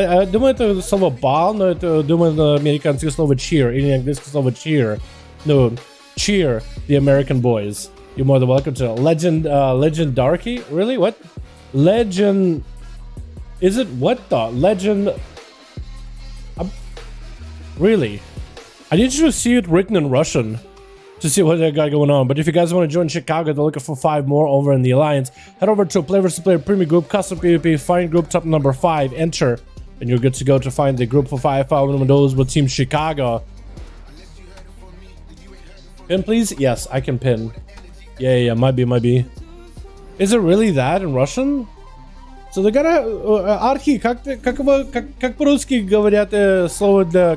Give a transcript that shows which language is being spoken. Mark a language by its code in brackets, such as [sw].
[ru] Думаю, это слово бал, но это, думаю, на американское слово cheer, или английское слово cheer. [en] No, cheer the American boys. You're more than welcome to Legendarchy? Really? What? Legend... Is it what the? Legend... Really? I need you to see it written in Russian to see what they got going on. But if you guys want to join Chicago, they're looking for 5 more over in the Alliance. Head over to Player vs. Player Premium Group, Custom PvP, find group top number 5, enter. And you're good to go to find the group for 5 those with Team Chicago. Pin, please? Yes, I can pin. Yeah, might be. Is it really that in Russian? So they gotta... [ru] Архи, как по-русски говорят слово для...